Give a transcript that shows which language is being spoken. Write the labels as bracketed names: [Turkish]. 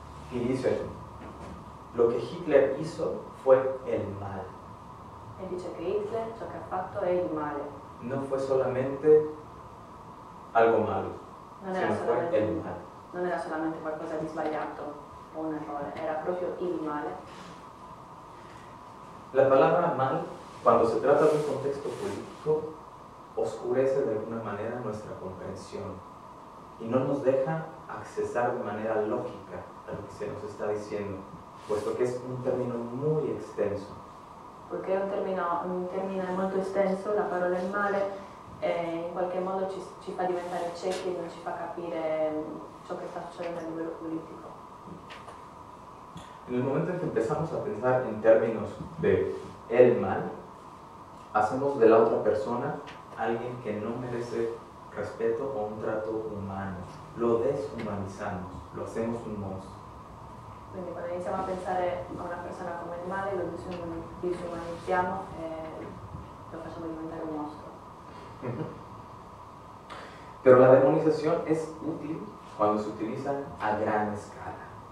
[Spanish] Y dice, lo que Hitler hizo fue el mal. [Italian] E dice che Hitler ciò che ha fatto è il male. [Spanish] No fue solamente algo malo, [Italian] Non [Spanish] sino fue el mal. [Italian] non era solamente qualcosa di sbagliato o un errore, era proprio il male. [Spanish] La palabra mal, cuando se trata de un contexto político, oscurece de alguna manera nuestra comprensión y no nos deja accesar de manera lógica a lo que se nos está diciendo, puesto que es un término muy extenso. [Italian] Perché è un termine molto estenso, la parola il male, in qualche modo ci fa diventare ciechi e non ci fa capire ciò che sta succedendo a livello politico. [Spanish] En el momento en que empezamos a pensar en términos de el mal, hacemos de la otra persona alguien que no merece respeto o un trato humano. Lo deshumanizamos, lo hacemos un monstruo. [Italian] Quindi quando iniziamo a pensare a una persona come il male, lo disumanizziamo e lo facciamo diventare un mostro. [Spanish] Pero la demonización es útil cuando se utiliza a gran escala.